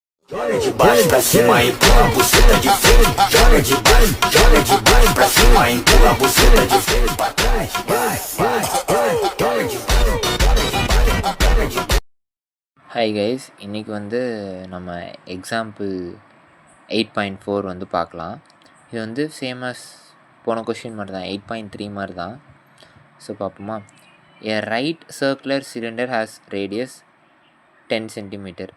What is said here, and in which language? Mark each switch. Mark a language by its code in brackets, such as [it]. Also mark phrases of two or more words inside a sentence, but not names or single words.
[pt] Joga de baixo pra cima, empurra a buceta de frente. Joga de baixo pra cima, empurra a buceta de frente pra trás. Vai, vai, vai, joga de [en] hi guys, [ta] இன்றைக்கி வந்து நம்ம எக்ஸாம்பிள் 8.4 வந்து பார்க்கலாம். இது வந்து [en] same as [ta] போன கொஷின் மாதிரி தான், 8.3 மாதிரி தான். ஸோ பார்ப்போமா. [en] A right circular cylinder has radius 10 centimeter.